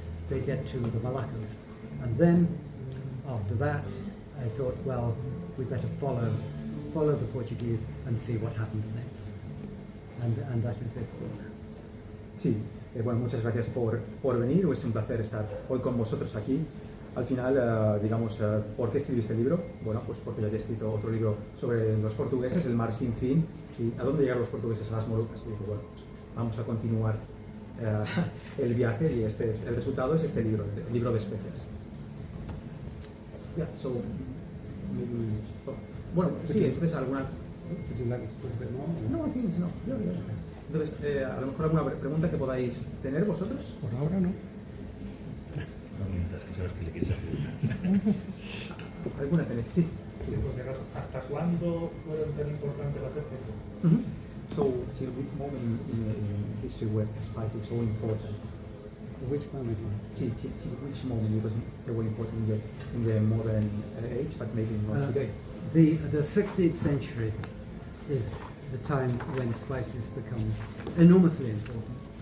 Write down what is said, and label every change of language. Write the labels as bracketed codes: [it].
[en] They get to the Moluccas, and then after that, I thought, well, we better follow the Portuguese and see what happens next, and that is this book. [es] Sí, bueno, muchas gracias por venir, es un placer estar hoy con vosotros aquí. Al final, digamos, ¿por qué escribí este libro? Bueno, pues porque yo había escrito otro libro sobre los portugueses, El mar sin fin, y a dónde llegan los portugueses a las Molucas. Y dije, bueno, pues vamos a continuar el viaje, y el resultado es este libro, el libro de especias. [en] Yeah, so, maybe, [es] bueno, sí, entonces alguna... [en] Would you like to talk a bit more? No, I think no. [es] Entonces, a lo mejor alguna pregunta que podáis tener vosotros. Por ahora no. ¿Sabes qué le quieres hacer? ¿Alguna tenéis? Sí. Sí, por si acaso, ¿hasta cuándo fueron tan importantes las especies? [en] So, till which moment in history were spices so important? Which moment? Till which moment, because they were important in the modern age, but maybe not today. The 16th century is the time when spices become enormously important.